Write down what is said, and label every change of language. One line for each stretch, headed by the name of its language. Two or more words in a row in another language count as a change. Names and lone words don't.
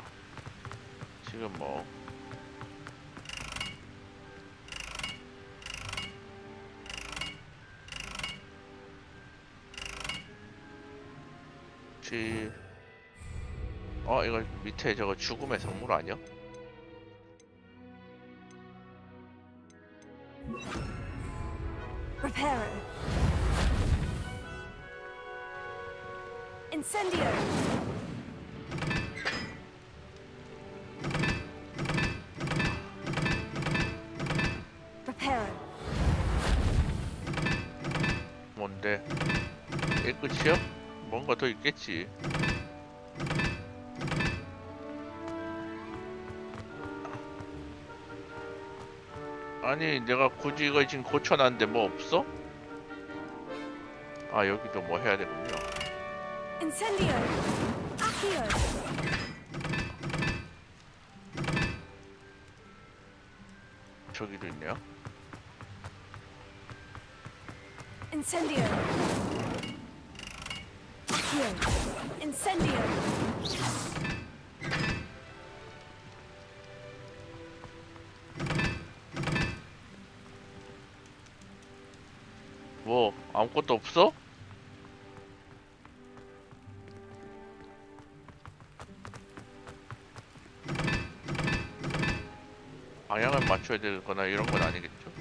Korean: 지금 뭐 혹시 이거 밑에 저거 죽음의 성물 아니야? Reparo. Incendio. Reparo. 뭔데? 이게 끝이야? 뭔가 더 있겠지. 아니 내가 굳이 이거 지금 고쳐놨는데 뭐 없어? 아 여기도 뭐 해야 되군요. Incendio. Accio. 저기도 있네요. Incendio. Accio. Incendio. 뭐 아무것도 없어? 방향을 맞춰야 되거나 이런 건 아니겠죠?